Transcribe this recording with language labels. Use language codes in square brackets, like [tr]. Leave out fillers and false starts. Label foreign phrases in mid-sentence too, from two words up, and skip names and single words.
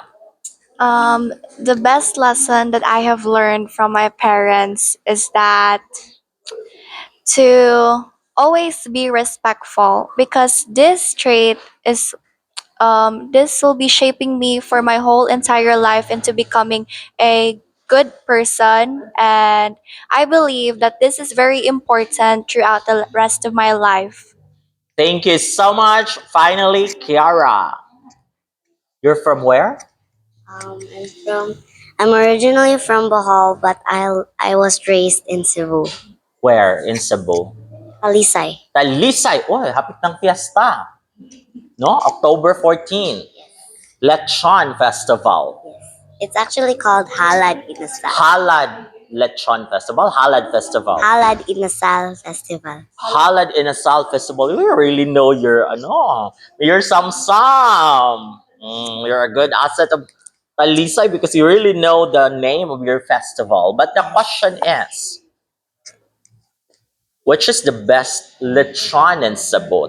[en] The best lesson that I have learned from my parents is that to always be respectful, because this trait is this will be shaping me for my whole entire life into becoming a good person, and I believe that this is very important throughout the rest of my life. Thank you so much. Finally, Kiara. You're from where? I'm from I'm originally from Bohol, but I was raised in Cebu. Where? In Cebu? Alisay. [ceb] Talisay. Oh, hapit ng fiesta. No? [en] October 14. Lechon Festival. It's actually called Halad Inasal. Halad Lechon Festival. Halad Festival. Halad Inasal Festival. Halad Inasal Festival. You really know your, your Sam. You're a good asset of Talisay because you really know the name of your festival. But the question is, which is the best lechon in Cebu?